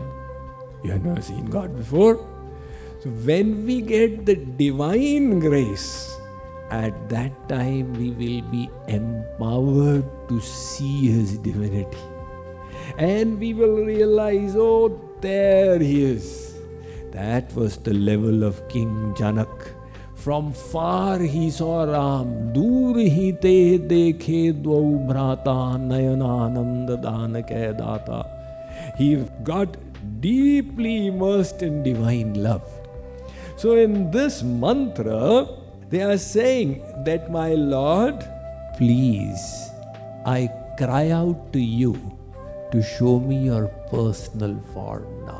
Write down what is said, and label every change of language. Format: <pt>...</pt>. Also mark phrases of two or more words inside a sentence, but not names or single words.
<en>You have never seen God before. So when we get the divine grace, at that time we will be empowered to see His divinity. And we will realize, oh, there He is. That was the level of King Janak. From far he saw Ram.</en> <awa>दूर हि ते देखे द्वौ भ्राता नयनानंद दानके दाता.</awa> <en>He got deeply immersed in divine love. So in this mantra, they are saying that, my Lord, please, I cry out to you to show me your personal form now.</en>